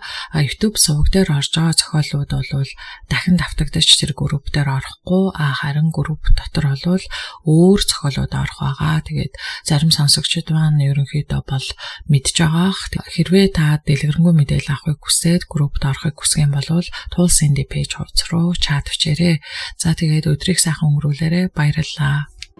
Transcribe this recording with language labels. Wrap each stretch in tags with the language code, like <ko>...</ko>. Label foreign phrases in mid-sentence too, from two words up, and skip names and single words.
<mn>YouTube суваг дээр орж байгаа зохиолууд бол дахин давтагдаж тэр групп дээр орохгүй, харин групп дотор бол өөр зохиолууд орох байгаа. Тэгээд зарим сонсогчд маань ерөнхийдөө бол мэдж байгаа. Хэрвээ та дэлгэрэнгүй мэдээлэл авахыг хүсээд группт орохыг хүсэх юм бол</mn> <en>Tools and page</en> <mn>хуудас руу чат бичээрэй. За тэгээд өдрийг сайхан өнгөрүүлээрэй. Баярлалаа.</mn>